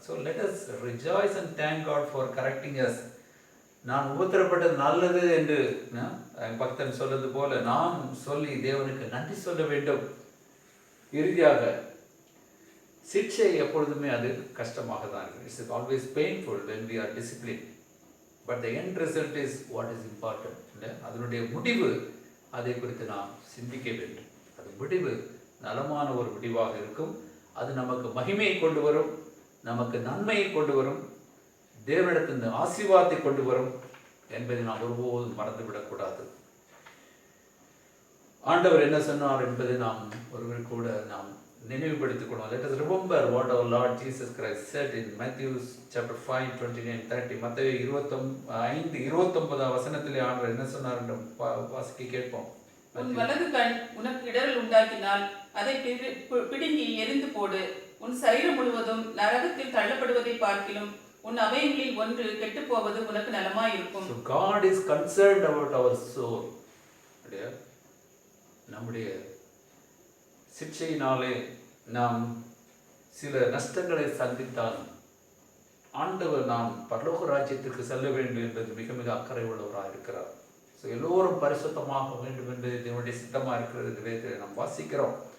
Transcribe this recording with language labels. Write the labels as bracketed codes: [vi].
[ta] So [en] Let us rejoice and thank God for correcting us. [ta] நான் உபத்திரப்பட்டது நல்லது என்று பக்தன் சொல்வது போல நாம் சொல்லி தேவனுக்கு நன்றி சொல்ல வேண்டும். இறுதியாக சிக்ஷை எப்பொழுதுமே அது கஷ்டமாக தான் இருக்கு. [en] It's always painful when we are disciplined, but the end result is what is important. [ta] அதனுடைய முடிவு அதை குறித்து நாம் சிந்திக்க வேண்டும். அது முடிவு நலமான ஒரு முடிவாக இருக்கும். அது நமக்கு மகிமையை கொண்டு வரும், நமக்கு நன்மையை கொண்டு வரும், தேவனிடத்தின் ஆசீர்வாதத்தை கொண்டு வரும் என்பதை நாம் ஒருபோதும் மறந்துவிடக்கூடாது. ஆண்டவர் என்ன சொன்னார் என்பதை நாம் ஒருவர் கூட நாம் நினைவுபடுத்திக் கொள்வோம். [en] Let us remember what our Lord Jesus Christ said in Matthew chapter 5:29-30. [ta] மத்தேயு 25:29 வசனத்திலே ஆண்டவர் என்ன சொன்னார் என்று வாசிக்க கேட்போம். உன் வலது கண் உனக்கு இடரல் உண்டாக்கினால் அதை பிடுங்கி எரிந்து போடு. உன் சரீரம் முழுவதும் நரகத்தில் தள்ளப்படுவதை பார்க்கிலும் உன் அவயங்களில் ஒன்று கெட்டு போவது உனக்கு நலமாயிருக்கும். [en] So God is concerned about our soul. [ta] நம்முடைய சிக்ஷையினாலே நாம் சில நஷ்டங்களை சந்தித்தாலும் ஆண்டவர் நாம் பரலோக ராஜ்யத்திற்கு செல்ல வேண்டும் என்பது மிக மிக அக்கறை உள்ளவராக இருக்கிறார். ஸோ எல்லோரும் பரிசுத்தமாக வேண்டும் என்பது தேவனுடைய சித்தமாக இருக்கிறது என்று வேதத்தில் நாம் வாசிக்கிறோம்.